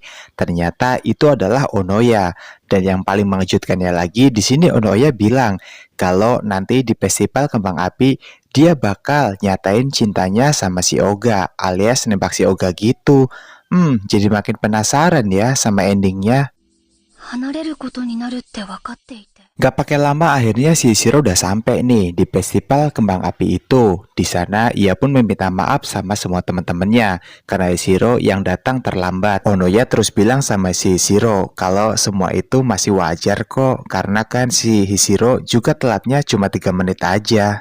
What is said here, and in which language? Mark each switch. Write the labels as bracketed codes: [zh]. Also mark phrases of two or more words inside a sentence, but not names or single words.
[id] Ternyata itu adalah Onoya. Dan yang paling mengejutkannya lagi di sini Onoya bilang kalau nanti di festival kembang api dia bakal nyatain cintanya sama si Oga alias nembak si Oga gitu. Jadi makin penasaran ya sama endingnya. [ja] 離れることになるって分かっていて。 [id] Gak pakai lama akhirnya si Hishiro udah sampai nih di festival kembang api itu. Di sana ia pun meminta maaf sama semua teman-temannya karena Hishiro yang datang terlambat. Onoya terus bilang sama si Hishiro kalau semua itu masih wajar kok karena kan si Hishiro juga telatnya cuma 3 menit aja.